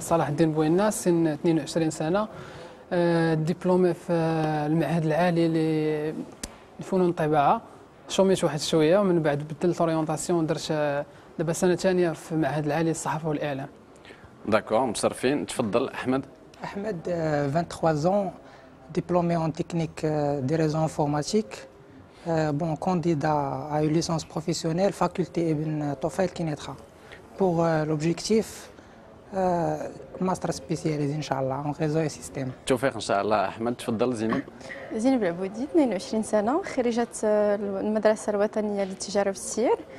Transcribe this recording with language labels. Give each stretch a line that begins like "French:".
Arabic: صلاح الدين بوينا، سن 22 سنه، دبلومي في المعهد العالي لفنون الطباعه. شوميت واحد شويه ومن بعد بدلت اورينتاسيون، درت دابا سنه ثانيه في المعهد العالي للصحافه والاعلام. داكور، متشرفين. تفضل احمد.
French: Ahmed, 23 ans, diplômé en technique des réseaux informatiques. Bon, candidat à une licence professionnelle, faculté Ibn Tofaïl Kinetra. Pour l'objectif, master spécialisé, Inch'Allah, en réseau et système.
Arabic: توفيق ان شاء الله. احمد تفضل. زينب. زينب العبودي، 22 سنة، خريجة المدرسة الوطنية للتجارة والسير.